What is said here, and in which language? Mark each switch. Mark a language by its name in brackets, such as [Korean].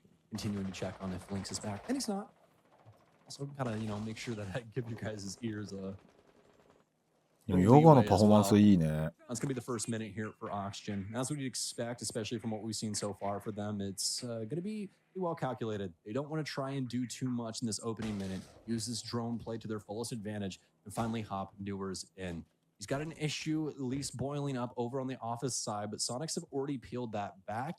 [English] continuing to check on if Lynx is back, and he's not. Also, gotta make sure that I give you guys' ears a. [Japanese] ヨガのパフォーマンスいいね。 [English] That's gonna be the first minute here for Oxygen. That's what you'd expect, especially from what we've seen so far for them. It's gonna be well calculated. They don't want to try and do too much in this opening minute. Use this drone play to their fullest advantage and finally hop Newers in. He's got an issue at least boiling up over on the office side, but Soniqs have already peeled that back.